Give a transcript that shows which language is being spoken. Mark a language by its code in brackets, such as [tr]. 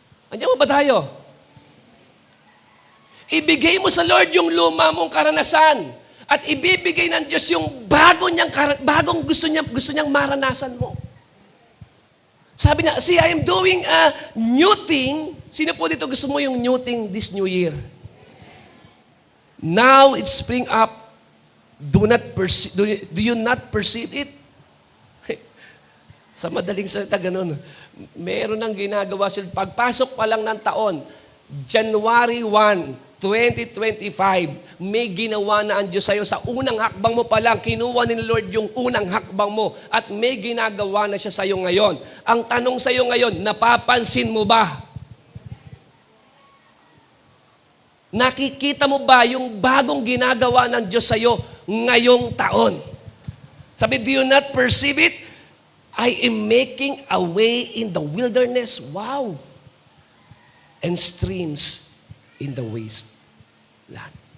[tl] Andiyan mo ba tayo? Ibigay mo sa Lord yung luma mong karanasan at ibibigay ng Diyos yung bagong gusto niyang maranasan mo. Sabi niya, [en] see, I am doing a new thing. [tl] Sino po dito gusto mo yung [en] new thing this new year? Now it's spring up. Do you not perceive it? [tl] Sa madaling salita, ganun. Meron nang ginagawa sila. Pagpasok pa lang ng taon, January 1, 2025, may ginawa na ang Diyos sa'yo. Sa unang hakbang mo pa lang, kinuha ni Lord yung unang hakbang mo at may ginagawa na siya sa'yo ngayon. Ang tanong sa'yo ngayon, napapansin mo ba? Nakikita mo ba yung bagong ginagawa ng Diyos sa'yo ngayong taon? Sabi, [en] do you not perceive it? I am making a way in the wilderness. Wow! And streams in the wasteland.